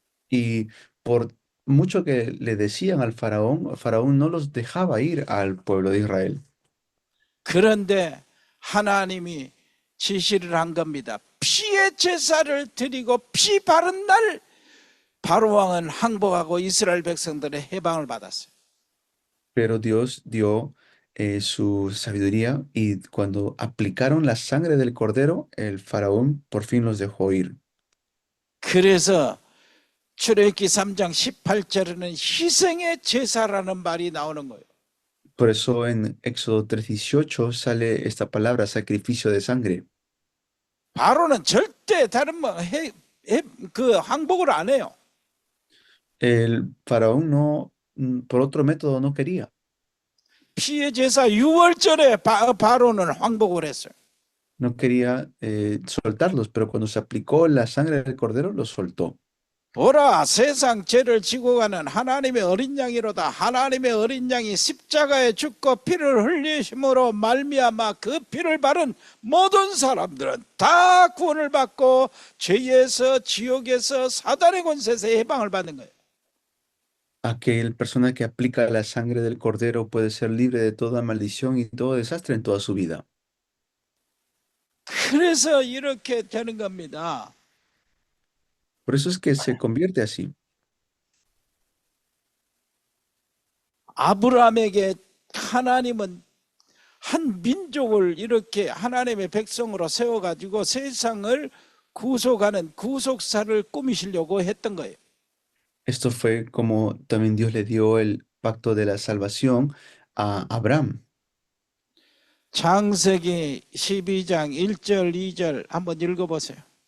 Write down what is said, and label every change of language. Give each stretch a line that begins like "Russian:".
Spanish: Y por mucho que le decían al faraón no los dejaba ir al pueblo de Israel.
Korean: 그런데 하나님이 지시를 한 겁니다. 피의 제사를 드리고 피 바른 날 바로 왕은 항복하고 이스라엘 백성들의 해방을 받았어요.
Spanish: Pero Dios dio su sabiduría y cuando aplicaron la sangre del cordero, el faraón por fin los dejó ir.
Korean: 그래서 출애굽기 3장 18절에는 희생의 제사라는 말이 나오는 거예요.
Spanish: Por eso en Éxodo 3:18 sale esta palabra, sacrificio de sangre.
Korean: 바로는 절대 다른 그 항복을 안 해요.
Spanish: El faraón no, por otro método no quería.
Korean: 피의 제사 6월절에 바로는 항복을 했어요.
Spanish: No quería soltarlos, pero cuando se aplicó la sangre del cordero, los soltó.
Korean: 보라, 세상 죄를 지고 가는 하나님의 어린 양이로다. 하나님의 어린 양이 십자가에 죽고 피를 흘리심으로 말미암아 그 피를 바른 모든 사람들은 다 구원을 받고 죄에서 지옥에서 사단의 권세에서 해방을 받는 거예요.
Spanish: Aquel persona que aplica la sangre del cordero puede ser libre de toda maldición y todo desastre en toda su vida.
Korean: 그래서 이렇게 되는 겁니다.
Spanish: Por eso es que se convierte así.
Korean: 아브라함에게 하나님은 한 민족을 이렇게 하나님의 백성으로 세워가지고 세상을 구속하는 구속사를 꾸미시려고 했던 거예요.
Spanish: Esto fue como también Dios le dio el pacto de la salvación a Abraham.
Korean: 창세기 12장 1절 2절 한번 읽어보세요.